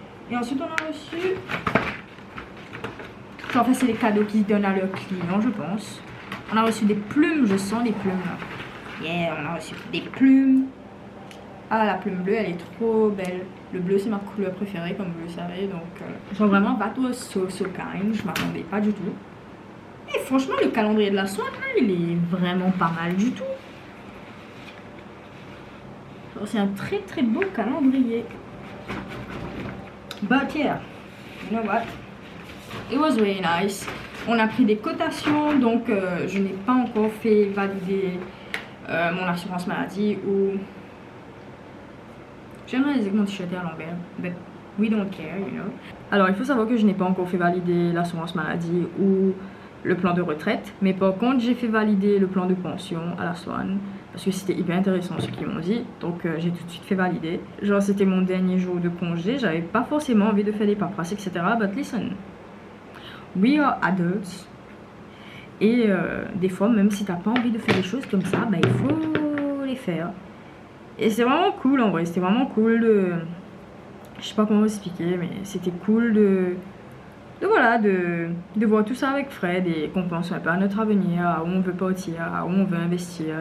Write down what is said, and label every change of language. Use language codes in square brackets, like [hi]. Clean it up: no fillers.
[fr] Et ensuite, on a reçu... En fait, c'est les cadeaux qu'ils donnent à leurs clients, je pense. On a reçu des plumes, je sens des plumes. Yeah, on a reçu des plumes. Ah, la plume bleue, elle est trop belle. Le bleu, c'est ma couleur préférée, comme vous le savez. Donc, genre vraiment, [en] that was so kind. [fr] Je m'attendais pas du tout. Et franchement, le calendrier de la Swan, il est vraiment pas mal du tout. C'est un très beau calendrier. [en] But yeah, you know what? It was really nice. [fr] On a pris des cotations, donc je n'ai pas encore fait valider mon assurance maladie ou... J'aimerais réaliser que mon t-shirt est à l'envers, [en] but we don't care, you know. [fr] Alors, il faut savoir que je n'ai pas encore fait valider l'assurance maladie ou le plan de retraite, mais par contre, j'ai fait valider le plan de pension à la Swan. Parce que c'était hyper intéressant ce qu'ils m'ont dit. Donc j'ai tout de suite fait valider. Genre c'était mon dernier jour de congé. J'avais pas forcément envie de faire des paperasses, etc. [en] But listen, we are adults. [fr] Et des fois, même si t'as pas envie de faire des choses comme ça, bah il faut les faire. Et c'est vraiment cool en vrai. C'était vraiment cool de... Je sais pas comment vous expliquer, mais c'était cool voilà, de voir tout ça avec Fred et qu'on pense un peu à notre avenir, à où on veut partir, à où on veut investir.